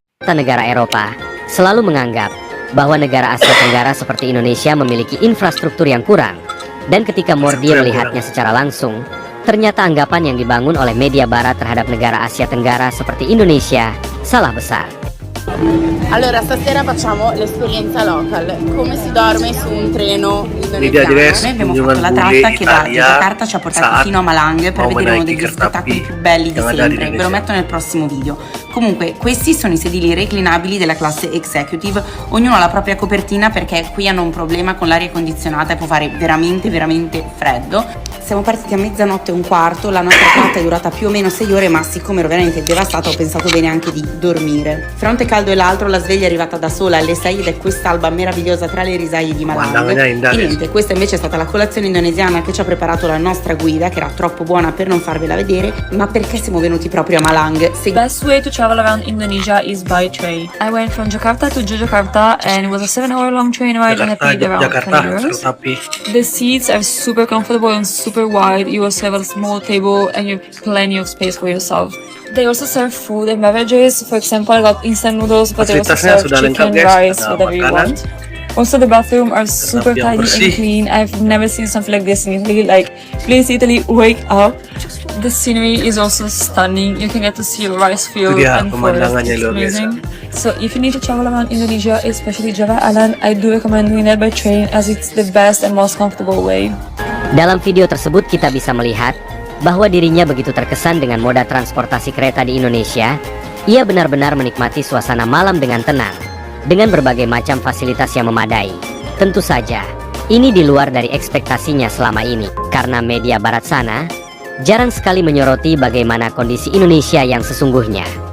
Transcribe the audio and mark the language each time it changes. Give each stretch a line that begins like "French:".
Indonesian: Negara Eropa selalu menganggap bahwa negara Asia Tenggara seperti Indonesia memiliki infrastruktur yang kurang, dan ketika Mordia melihatnya secara langsung, ternyata anggapan yang dibangun oleh media barat terhadap negara Asia Tenggara seperti Indonesia salah besar.
Italian: Allora, stasera facciamo l'esperienza local. Come si dorme su un treno indonesiano? Noi abbiamo fatto la tratta che da Jakarta ci ha portato fino a Malang per vedere uno degli spettacoli più belli di sempre. Ve lo metto nel prossimo video. Comunque, questi sono i sedili reclinabili della classe executive. Ognuno ha la propria copertina perché qui hanno un problema con l'aria condizionata e può fare veramente freddo. Siamo partiti a 00:15, la nostra tratta è durata più o meno 6 ore, ma siccome ero veramente devastata ho pensato bene anche di dormire. Fronte caldo e l'altro, la sveglia è arrivata da sola alle 6 ed è quest'alba meravigliosa tra le risaie di Malang. E niente, questa invece è stata la colazione indonesiana che ci ha preparato la nostra guida, che era troppo buona per non farvela vedere. Ma perché siamo venuti proprio a Malang?
English: The best way to travel around Indonesia is by train. I went from Jakarta to Yogyakarta and it was a 7-hour long train ride and I paid around 20 euros. The seats are super comfortable and super wide. You also have a small table and you have plenty of space for yourself. They also serve food and beverages. For example, I got instant noodles, but they also serve chicken, rice, whatever you want. Also, the bathroom are super tidy and clean. I've never seen something like this in Italy. Like, please Italy, wake up. The scenery is also stunning. You can get to see a rice field and forest. It's amazing. So if you need to travel around Indonesia, especially Java Island, I do recommend doing that by train as it's the best and most comfortable way.
Indonesian: Dalam video tersebut kita bisa melihat bahwa dirinya begitu terkesan dengan moda transportasi kereta di Indonesia. Ia benar-benar menikmati suasana malam dengan tenang, dengan berbagai macam fasilitas yang memadai. Tentu saja, ini di luar dari ekspektasinya selama ini, karena media barat sana jarang sekali menyoroti bagaimana kondisi Indonesia yang sesungguhnya.